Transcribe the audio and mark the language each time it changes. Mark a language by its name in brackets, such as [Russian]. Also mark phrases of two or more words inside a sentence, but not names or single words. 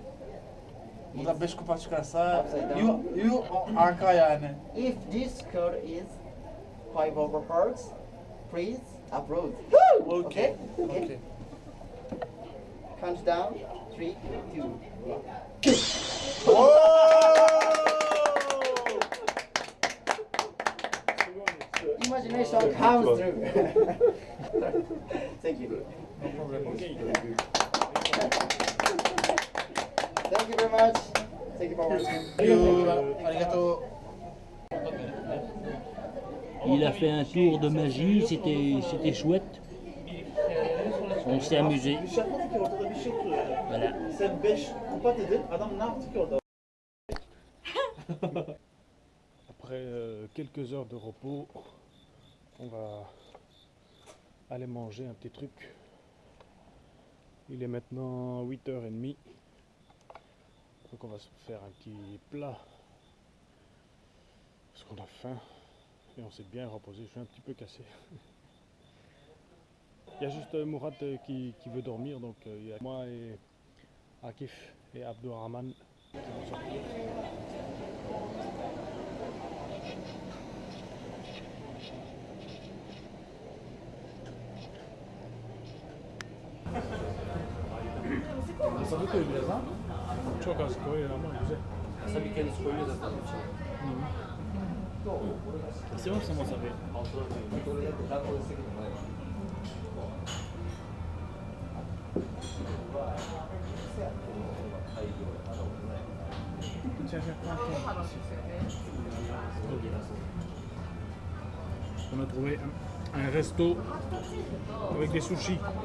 [Turkish] Burada 5 kupa çıkarsa [English] Upside down. [Turkish] you arka yani. [English] If this card is five of hearts, please approve. Okay. Okay. Okay. Count down. 3, 2, 1. Imagination comes through. Thank you. Thank you very much. Thank you for watching. Arigato. [French] Il a fait un tour de magie, c'était chouette. On s'est amusé. Voilà. [Turkish] Sen 5 kupa dedin. Adam ne yaptı ki orada? [French] Après quelques heures de repos, on va aller manger un petit truc. Il est maintenant 8h30. Donc on va se faire un petit plat. Parce qu'on a faim. Et on s'est bien reposé. Je suis un petit peu cassé. Il y a juste Mourad qui veut dormir. Donc il y a moi et Akif et Abdourahman qui vont sortir. [Turkish] Wasabi koy biraz ha. Çok az koy ama güzel. Wasabi kendisi koyuyor zaten içine. [French] C'est bon, c'est bon, ça fait. On a trouvé un resto avec des sushis.